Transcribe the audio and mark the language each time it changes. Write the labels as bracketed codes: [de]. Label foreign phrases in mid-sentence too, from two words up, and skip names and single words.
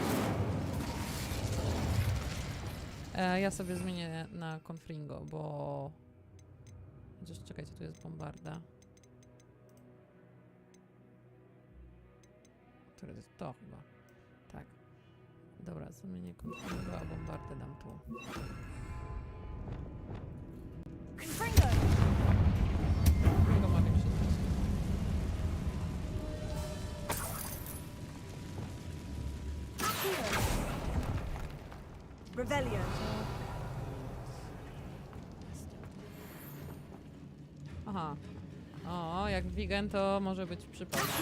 [pl] Ja sobie zmienię na Confringo, bo... Chociaż czekajcie, tu jest bombarda. Które to jest to chyba. Tak. Dobra, zmienię Confringo, a bombardę dam tu. Confringo! Confringo ma większy zasięg. Revelio. Aha. O, jak vegan to może być przypał.